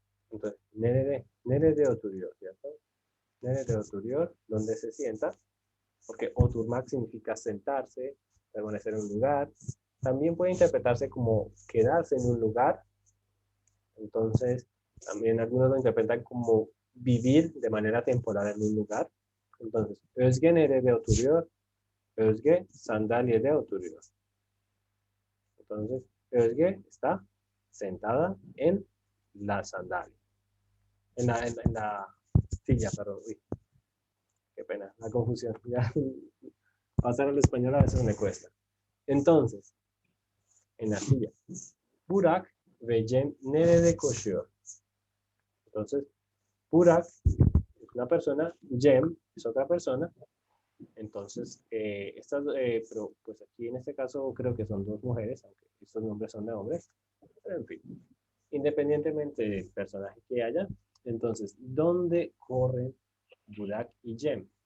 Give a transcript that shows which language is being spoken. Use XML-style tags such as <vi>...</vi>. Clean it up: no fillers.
<es>Entonces,</es> <tr>nerede oturuyor,</tr> <es>¿cierto? Nerede oturuyor, ¿dónde se sienta? Porque oturmak significa sentarse, permanecer en un lugar. También puede interpretarse como quedarse en un lugar. Entonces, también algunos lo interpretan como vivir de manera temporal en un lugar.</es> <tr>Entonces, Özge nerede oturuyor? Özge sandalyede oturuyor.</tr> <es>Entonces, Özge está sentada en la sandalia. En la silla, perdón. Uy, qué pena, la confusión. Ya, pasar al español a veces me cuesta. Entonces, en la silla.</es> <tr>Burak ve Cem nerede koşuyor?</tr> <es>Entonces, Burak es una persona, Cem es otra persona. Entonces, pero pues aquí en este caso creo que son dos mujeres, aunque estos nombres son de hombres. Pero en fin, independientemente del personaje que haya, entonces, ¿dónde corren Burak y Cem?</es>